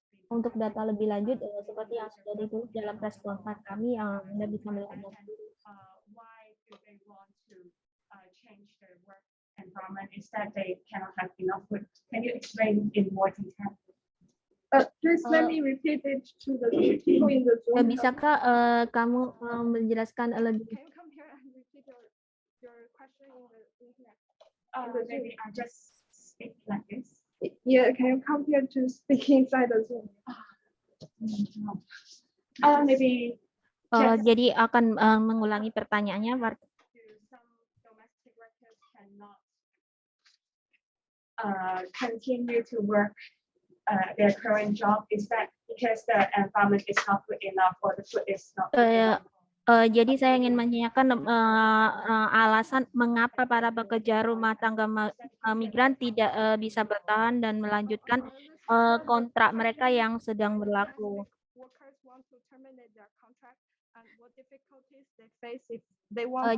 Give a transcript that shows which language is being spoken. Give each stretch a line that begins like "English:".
Indonesian: Untuk data lebih lanjut seperti yang sudah ditulis dalam press conference kami yang Anda bisa melihatnya sendiri.
English: Why do they want to change their work environment instead they cannot have enough work? Can you explain in more detail? Please let me repeat it to the people in the Zoom.
Indonesian: Bisakah kamu menjelaskan lebih?
English: Can you come here and repeat your question in the internet? Maybe I just speak like this. Yeah, can you come here to speak inside the Zoom? Maybe
Indonesian: Jadi akan mengulangi pertanyaannya.
English: Some domestic workers cannot continue to work their current job. Is that because the environment is not good enough or the food is not good enough?
Indonesian: Jadi saya ingin menanyakan alasan mengapa para pekerja rumah tangga migran tidak bisa bertahan dan kontrak mereka yang sedang berlaku.
English: Workers want to terminate their contract and what difficulties they face if they want to